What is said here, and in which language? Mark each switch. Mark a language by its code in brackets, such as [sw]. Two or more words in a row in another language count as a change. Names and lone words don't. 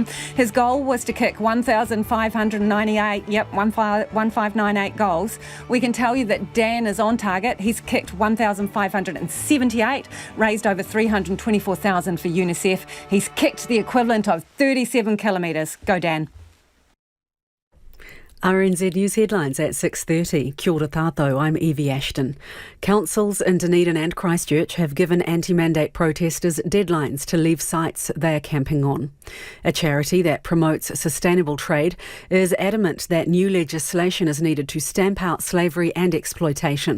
[en] His goal was to kick 1,598 goals. We can tell you that Dan is on target. He's kicked 1,578, raised over 324,000 for UNICEF. He's kicked the equivalent of 37 kilometres. Go, Dan. RNZ News headlines at 6:30. [mi] Kia ora tātou, [en] I'm Evie Ashton. Councils in Dunedin and Christchurch have given anti-mandate protesters deadlines to leave sites they are camping on. A charity that promotes sustainable trade is adamant that new legislation is needed to stamp out slavery and exploitation.